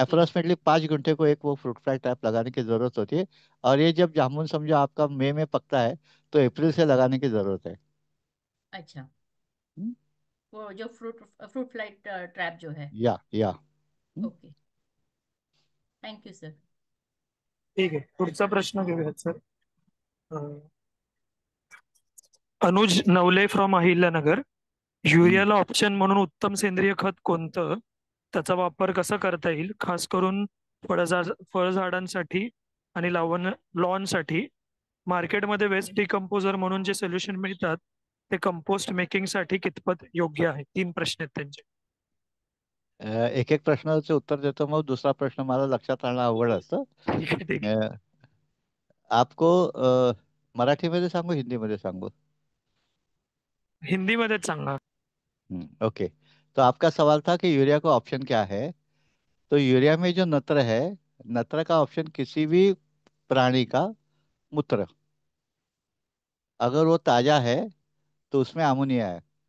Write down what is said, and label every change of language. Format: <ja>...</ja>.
<hi>Approximately 5 घंटे को एक वो फ्रूट फ्लाई ट्रैप लगाने की जरूरत होती है। और ये जब जामुन समझो आपका मई में पकता है तो अप्रैल से लगाने की जरूरत है। अच्छा। हम्म, वो जो फ्रूट फ्रूट फ्लाई ट्रैप जो है। या हम्म,</hi> <en>Okay. Thank you sir.</en> <mr>ठीक आहे, पुढचा प्रश्न घेऊयात sir. Uh, Anuj Navale from Ahilyanagar. हम्म. युरियाला ऑप्शन म्हणून उत्तम सेंद्रिय खत कोणतं? त्याचा वापर कसा करता येईल, खास करून फळझाडांसाठी आणि लॉनसाठी? मार्केटमध्ये वेस्ट डिकम्पोजर म्हणून जे सोल्युशन मिळतात ते कंपोस्ट मेकिंग साठी कितपत योग्य आहे? 3 प्रश्न आहेत त्यांचे. एक एक प्रश्नाचे उत्तर देतो, मग दुसरा प्रश्न मला लक्षात राहणं अवघड असतं. ठीक आहे, ठीक आहे. अ,</mr> <hi>आपको</hi> <mr>मराठीमध्ये सांगू हिंदीमध्ये सांगू? हिंदीमध्येच सांगा.</mr> <en>Okay.</en> <hi>तो आपका सवाल था कि यूरिया का ऑप्शन क्या है। तो यूरिया में जो नत्र है, नत्र का ऑप्शन किसी भी प्राणी का मूत्र, अगर वो ताजा है तो उसमें अमोनिया है।</hi>